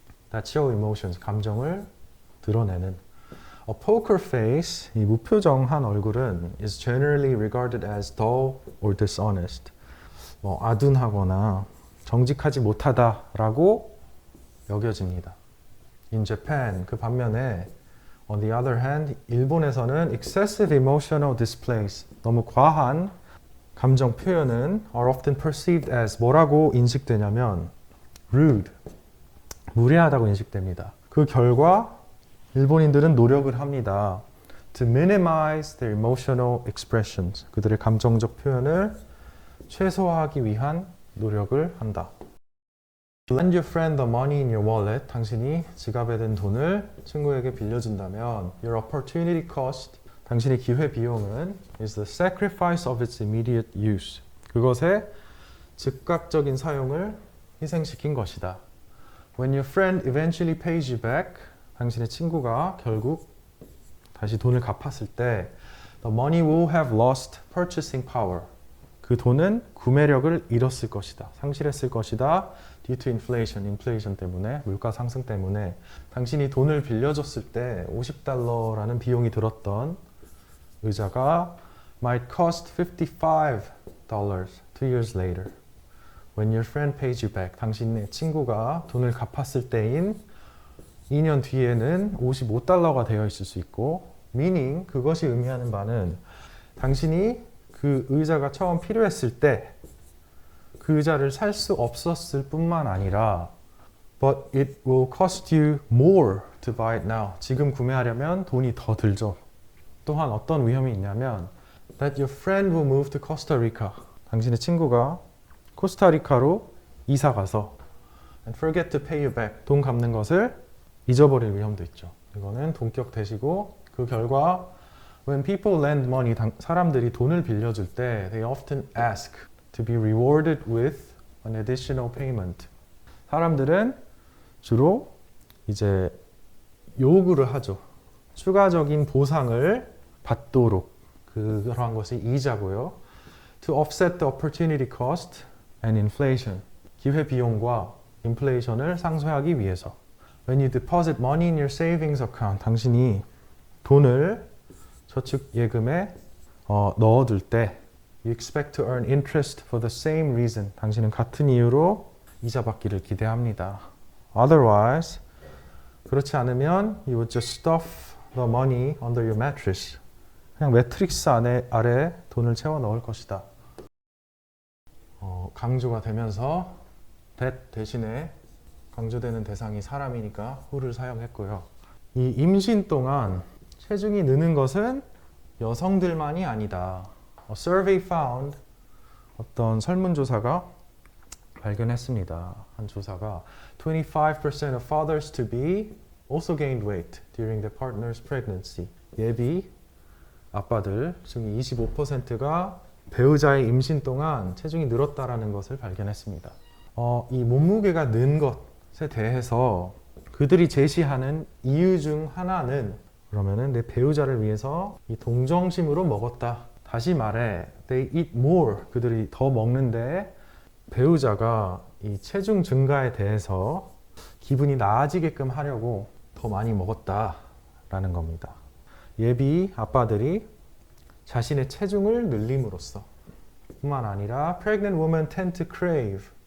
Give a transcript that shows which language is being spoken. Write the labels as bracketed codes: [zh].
[en] That show emotions, [ko] 감정을 드러내는. [en] A poker face, [ko] 이 무표정한 얼굴은 [en] is generally regarded as dull or dishonest. [ko] 아둔하거나 정직하지 못하다라고 여겨집니다. [en] In Japan, [ko] 그 반면에 [en] on the other hand, [ko] 일본에서는 [en] excessive emotional displays, [ko] 너무 과한 감정 표현은 [en] are often perceived as [ko] 뭐라고 인식되냐면 [en] rude, [ko] 무례하다고 인식됩니다. 그 결과 일본인들은 노력을 합니다. [en] To minimize their emotional expressions, [ko] 그들의 감정적 표현을 최소화하기 위한 노력을 한다. [en] Lend your friend the money in your wallet, [ko] 당신이 지갑에 든 돈을 친구에게 빌려준다면 [en] your opportunity cost, [ko] 당신의 기회 비용은 [en] is the sacrifice of its immediate use, [ko] 그것의 즉각적인 사용을 희생시킨 것이다. [en] When your friend eventually pays you back, [ko] 당신의 친구가 결국 다시 돈을 갚았을 때 [en] the money will have lost purchasing power, [ko] 그 돈은 구매력을 잃었을 것이다, 상실했을 것이다. [en] Due to inflation [ko] 때문에, 물가 상승 때문에 당신이 돈을 빌려줬을 때 $50라는 비용이 들었던 의자가 [en] might cost $55 2 years later. When your friend pays you back, [ko] 당신의 친구가 돈을 갚았을 때인 2년 뒤에는 $55가 되어 있을 수 있고, [en] meaning [ko] 그것이 의미하는 바는 당신이 그 의자가 처음 필요했을 때 그 의자를 살 수 없었을 뿐만 아니라 [en] but it will cost you more to buy it now. [ko] 지금 구매하려면 돈이 더 들죠. 또한 어떤 위험이 있냐면 [en] that your friend will move to Costa Rica. [ko] 당신의 친구가 코스타리카로 이사 가서 [en] and forget to pay you back. [ko] 돈 갚는 것을 잊어버릴 위험도 있죠. 이거는 동격 대시고 그 결과 [en] when people lend money, [ko] 사람들이 돈을 빌려줄 때 [en] they often ask to be rewarded with an additional payment. [ko] 사람들은 주로 이제 요구를 하죠. 추가적인 보상을 받도록 그러한 것이 이자고요. [en] To offset the opportunity cost and inflation. [ko] 기회 비용과 인플레이션을 상쇄하기 위해서. [en] When you deposit money in your savings account. [ko] 당신이 돈을 저축 예금에 넣어둘 때 [en] You expect to earn interest for the same reason. [ko] 당신은 같은 이유로 이자 받기를 기대합니다. [en] Otherwise, [ko] 그렇지 않으면 [en] you would just stuff the money under your mattress. [ko] 그냥 매트릭스 아래 돈을 채워 넣을 것이다. 강조가 되면서 that 대신에 강조되는 대상이 사람이니까 who를 사용했고요. 이 임신 동안 체중이 느는 것은 여성들만이 아니다. [en] A survey found [ko] 어떤 설문조사가 발견했습니다. 한 조사가 [en] 25% of fathers to be also gained weight during their partner's pregnancy. [ko] 예비 아빠들 중 25%가 배우자의 임신 동안 체중이 늘었다라는 것을 발견했습니다. 이 몸무게가 는 것에 대해서 그들이 제시하는 이유 중 하나는 그러면은 내 배우자를 위해서 이 동정심으로 먹었다. 다시 말해, [en] they eat more. [ko] 그들이 더 먹는데 배우자가 이 체중 증가에 대해서 기분이 나아지게끔 하려고 더 많이 먹었다라는 겁니다. 예비 아빠들이 자신의 체중을 늘림으로써 뿐만 아니라 [en] pregnant women tend to crave.